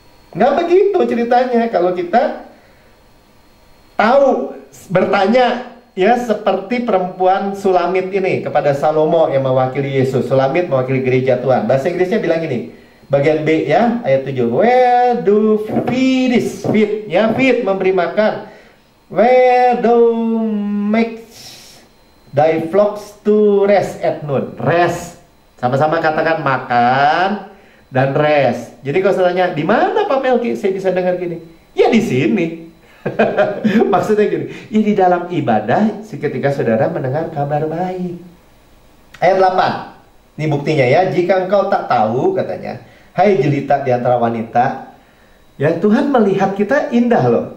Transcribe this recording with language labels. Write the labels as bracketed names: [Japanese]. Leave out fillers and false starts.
[Indonesian] Nggak begitu ceritanya. Kalau kita tahu, bertanya, ya seperti perempuan Sulamit ini kepada Salomo yang mewakili Yesus. Sulamit mewakili gereja Tuhan. Bahasa Inggrisnya bilang gini, bagian B ya, ayat 7. [English] Where do feed, ya feed, [Indonesian] memberi makan. [English] Where do make thy flocks to rest at noon. [Indonesian] Rest, sama-sama katakan makan dan rest. Jadi kalau saya tanya, di mana Pak Melki saya bisa dengar gini? Ya di sini. Maksudnya gini, ya di dalam ibadah ketika saudara mendengar kabar baik. Ayat 8, ini buktinya ya. Jika engkau tak tahu, katanya, hai jelita di antara wanita, ya Tuhan melihat kita indah loh.